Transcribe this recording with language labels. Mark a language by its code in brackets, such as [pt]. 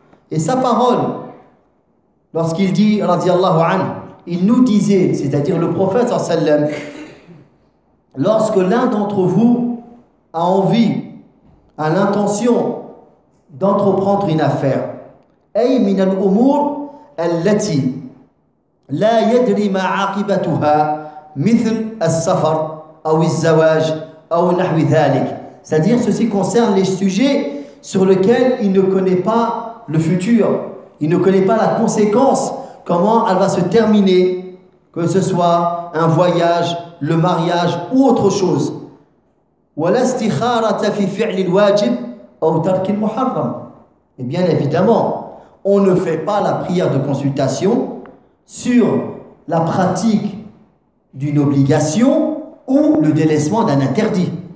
[fr] Et sa parole, lorsqu'il dit radiallahu anhu, il nous disait, c'est-à-dire le prophète sallallahu alayhi wa sallam, lorsque l'un d'entre vous a envie à l'intention d'entreprendre une affaire. [ar] أي من الأمور التي لا يدري ما عاقبتها مثل السفر أو الزواج أو نحو ذلك. [fr] C'est-à-dire, ceci concerne les sujets sur lesquels il ne connaît pas le futur. Il ne connaît pas la conséquence, comment elle va se terminer, que ce soit un voyage, le mariage ou autre chose. Et bien évidemment, on ne fait pas la prière de consultation sur la pratique d'une obligation ou le délaissement d'un interdit.